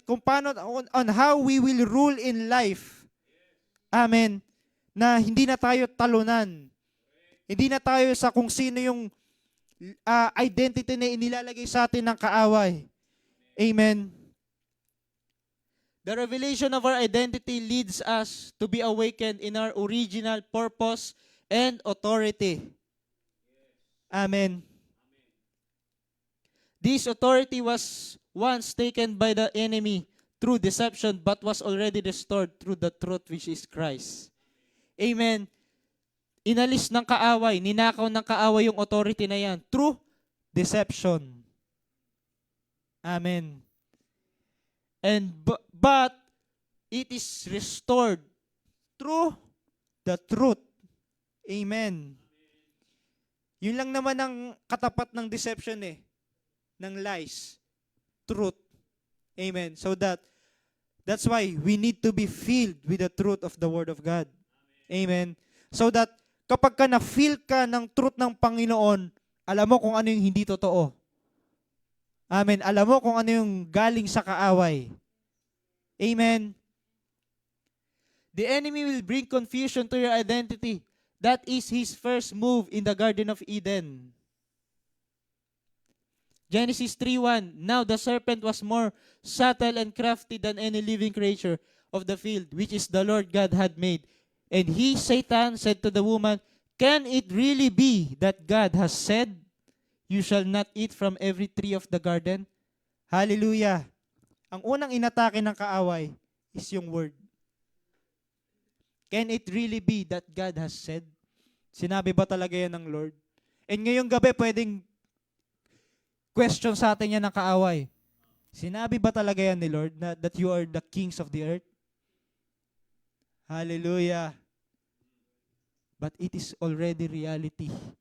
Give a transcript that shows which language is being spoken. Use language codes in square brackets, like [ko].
[tl] Kung paano, [en] on how we will rule in life. [tl] Amen. Na hindi na tayo talunan. Hindi na tayo sa kung sino yung identity na inilalagay sa atin ng kaaway. Amen. [en] The revelation of our identity leads us to be awakened in our original purpose and authority. Amen. This authority was once taken by the enemy through deception but was already restored through the truth which is Christ. Amen. [tl] Inalis ng kaaway, ninakaw ng kaaway yung authority na yan through deception. Amen. [en] And but it is restored through the truth. [tl] Amen. Yun lang naman ang katapat ng deception ng lies. Truth. Amen. [en] So that's why we need to be filled with the truth of the Word of God. Amen. [tl] So that kapag ka na-feel ka ng truth ng Panginoon, alam mo kung ano yung hindi totoo. Amen. Alam mo kung ano yung galing sa kaaway. Amen. [en] The enemy will bring confusion to your identity. That is his first move in the Garden of Eden. Genesis 3:1. Now the serpent was more subtle and crafty than any living creature of the field, which is the Lord God had made. And he, Satan, said to the woman, can it really be that God has said, you shall not eat from every tree of the garden? Hallelujah. [tl] Ang unang inatake ng kaaway is yung word. [en] Can it really be that God has said? [tl] Sinabi ba talaga yan ng Lord? And ngayong gabi, pwedeng question sa atin yan ng kaaway. Sinabi ba talaga yan ni Lord na, [en] that you are the kings of the earth? [tl] Hallelujah. [en] But it is already reality.